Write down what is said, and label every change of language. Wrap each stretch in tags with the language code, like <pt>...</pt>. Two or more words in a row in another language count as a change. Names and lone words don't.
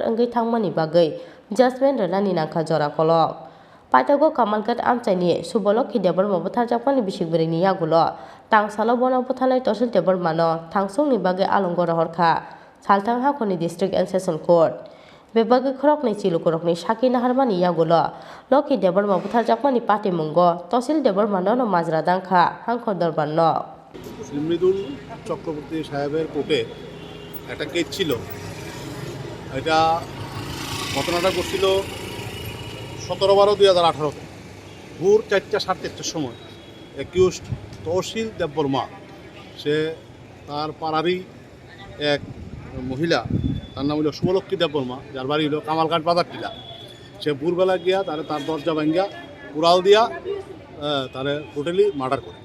<trp>Angai Thangmani Bagai Judgment Relani Nangkha Jora Kolok Paitago Kamalgat Amchani Subha Lakhi Debbarma Butharjakmani Bisibwrwini Yakulo Tangsalo Bono Buthanai Tashil Debbarma no Tangsungni Bage Alongo Rohorkha Saltang Hakoni District and Session Court Bebage Khorokni Chilu Khorokni Shaki Naharmani Yakulo Lakhi Debbarma Butharjakmani Patimungo Tashil Debbarma no Majra Dangkha Hangkho Debbarma</trp> <bn>মৃদুল চক্রবর্তী সাহেবের কোর্টে একটা কেস ছিল। এটা ঘটনাটা ঘটছিল 17/12/2018 ভোর 4টা 4:30টার সময় অ্যাকিউজড তহসিল দেববর্মা সে তার পাড়ারই এক মহিলা তার নাম হলো শুভ লক্ষ্মী দেববর্মা যার বাড়ি হলো কামালঘাট বাজার টিলা সে ভোরবেলা গিয়া তার দরজা ভাঙ্গিয়া উড়াল দিয়া তারে</bn> <en>totally murder</en> <bn>করে।</bn>